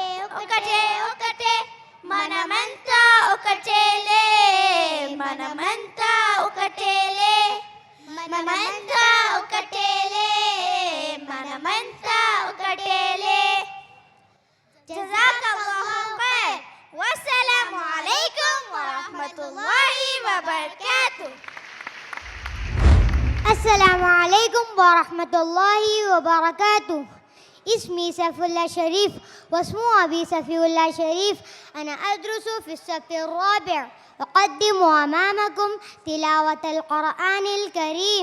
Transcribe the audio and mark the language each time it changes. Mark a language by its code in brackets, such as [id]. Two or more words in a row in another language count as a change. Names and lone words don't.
[te] ఒకటే ఒకటే మనమంతా ఒకటేలే, మనమంతా ఒకటేలే, మనమంతా ఒకటేలే, మనమంతా ఒకటేలే. [ar] جزاك الله خير. والسلام عليكم ورحمة الله وبركاته. السلام عليكم ورحمة الله وبركاته. اسمي سيف الله شريف واسم أبي سفي الله شريف. أنا أدرس في الصف الرابع. أقدم أمامكم تلاوة القرآن الكريم.